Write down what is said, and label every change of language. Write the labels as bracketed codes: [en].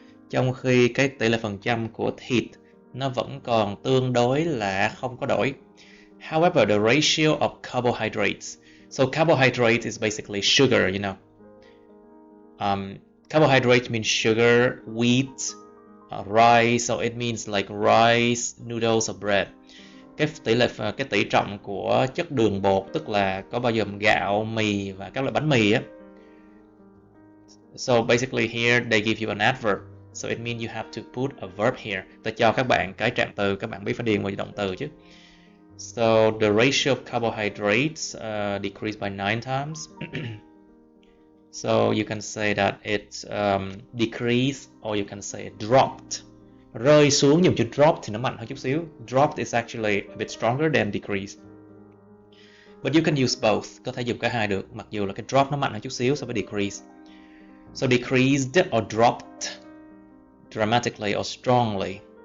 [vi] Trong khi cái tỷ lệ phần trăm của thịt nó vẫn còn tương đối là không có đổi. [en] However, the ratio of carbohydrates. So carbohydrates is basically sugar, you know. Carbohydrate means sugar, wheat, rice, so it means like rice, noodles or bread. [vi] Cái tỷ trọng của chất đường bột, tức là có bao gồm gạo, mì và các loại bánh mì á. [en] So basically here they give you an adverb. So it means you have to put a verb here. [vi] Ta cho các bạn cái trạng từ, các bạn biết phải điền vào động từ chứ. [en] So the ratio of carbohydrates decreased by 9 times. So you can say that it decreased, or you can say it dropped. [vi] Rơi xuống, dùng chữ drop thì nó mạnh hơn chút xíu. [en] Dropped is actually a bit stronger than decreased. But you can use both. [vi] Có thể dùng cả hai được, mặc dù là cái drop nó mạnh hơn chút xíu so với decrease. [en] So decreased or dropped dramatically or strongly.